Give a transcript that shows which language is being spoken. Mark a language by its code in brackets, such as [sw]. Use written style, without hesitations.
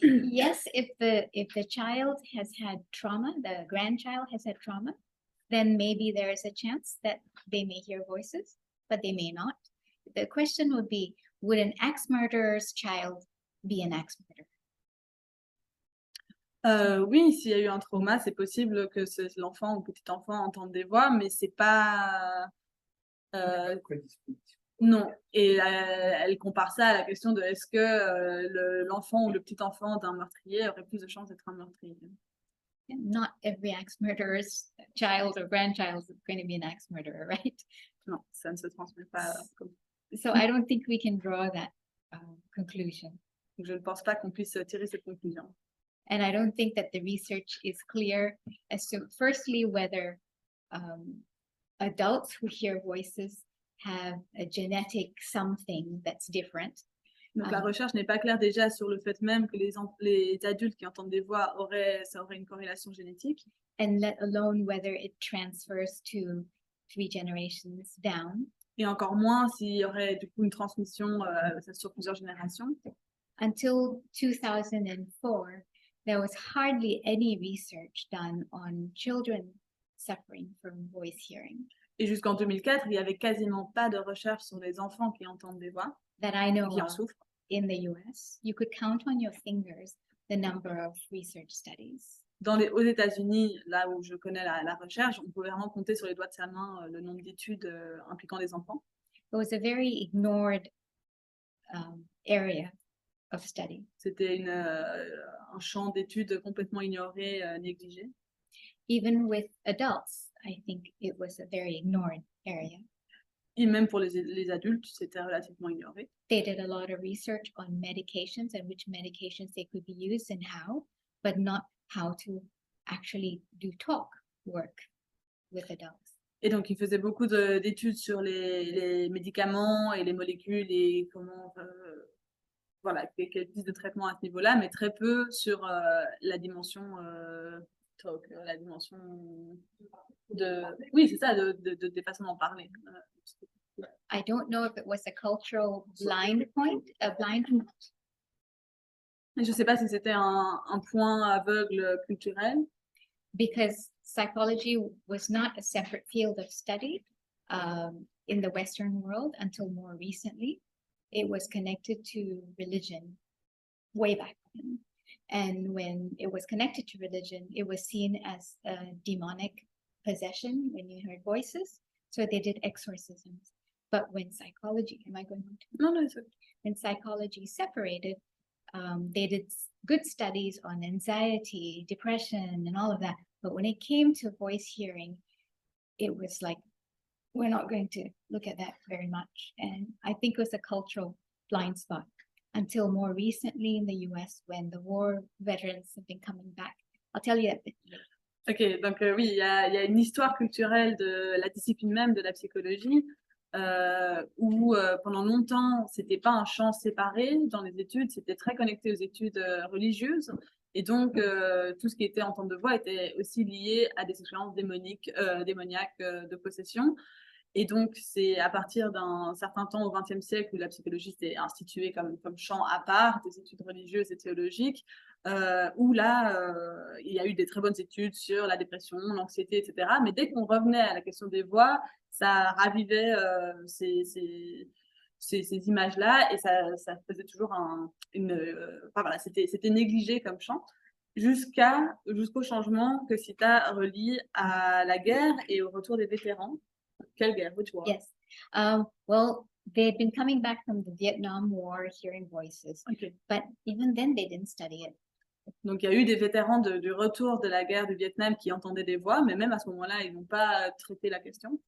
[en] Yes, if the child has had trauma, the grandchild has had trauma, then maybe there is a chance that they may hear voices, but they may not. The question would be, would an axe murderer's child be an axe murderer? [fr] Oui, s'il y a eu un trauma, c'est possible que l'enfant ou petit-enfant entende des voix, mais c'est pas... non. Et elle compare ça à la question de est-ce que l'enfant ou le petit-enfant d'un meurtrier aurait plus de chances d'être un meurtrier? [en] Not every axe murderer's child or grandchild is going to be an axe murderer, right? [fr] Non, ça ne se transmet pas comme... [en] So I don't think we can draw that conclusion. [fr] Donc, je ne pense pas qu'on puisse tirer cette conclusion. [en] And I don't think that the research is clear as to, firstly, whether adults who hear voices have a genetic something that's different. [fr] Donc, la recherche n'est pas claire déjà sur le fait même que les adultes qui entendent des voix ça aurait une corrélation génétique. [en] And let alone whether it transfers to 3 generations down. [fr] Et encore moins s'il y aurait du coup une transmission sur plusieurs générations. [en] Until 2004, there was hardly any research done on children suffering from voice hearing. [fr] Et jusqu'en 2004, il n'y avait quasiment pas de recherche sur les enfants qui entendent des voix, [en] That I know [fr] qui en [en] of [fr] souffrent. [en] in the US. You could count on your fingers the number of research studies. [fr] Aux États-Unis, là où je connais la recherche, on peut vraiment compter sur les doigts de sa main le nombre d'études impliquant des enfants. [en] It was a very ignored area of study. [fr] C'était un champ d'études complètement ignoré, négligé. [en] Even with adults, I think it was a very ignored area. [fr] Et même pour les adultes, c'était relativement ignoré. [en] They did a lot of research on medications and which medications they could be used and how, but not how to actually do talk work with adults. [fr] Et donc, ils faisaient beaucoup d'études sur les médicaments et les molécules et comment, voilà, quelle piste de traitement à ce niveau-là, mais très peu sur la dimension talk, la dimension de, oui, c'est ça, des façons d'en parler. [en] I don't know if it was a cultural blind point, a blind. [fr] Je ne sais pas si c'était un point aveugle culturel. [en] Because psychology was not a separate field of study in the Western world until more recently. It was connected to religion way back then. And when it was connected to religion, it was seen as a demonic possession when you heard voices. So they did exorcisms. But when psychology, am I going on to? No, no, it's okay. When psychology separated, they did good studies on anxiety, depression, and all of that. But when it came to voice hearing, it was like, we're not going to look at that very much. And I think it was a cultural blind spot until more recently in the US when the war veterans have been coming back. I'll tell you that. [fr] Ok, donc oui, il y a une histoire culturelle de la discipline même de la psychologie, où pendant longtemps, c'était pas un champ séparé dans les études, c'était très connecté aux études religieuses. Et donc, tout ce qui était entente de voix était aussi lié à des expériences démoniaques de possession. Et donc, c'est à partir d'un certain temps au XXe siècle où la psychologie s'est instituée comme champ à part des études religieuses et théologiques, où là, il y a eu des très bonnes études sur la dépression, l'anxiété, etc. Mais dès qu'on revenait à la question des voix, ça ravivait ces images-là et ça faisait toujours enfin, voilà, c'était négligé comme champ jusqu'au changement que Seetha relie à la guerre et au retour des vétérans. Quelle guerre? [en] Which war? Yes. Well, they'd been coming back from the Vietnam War, hearing voices, Ok. but even then they didn't study it. [fr] Donc, il y a eu des vétérans du retour de la guerre du Vietnam qui entendaient des voix, mais même à ce moment-là, ils n'ont pas traité la question.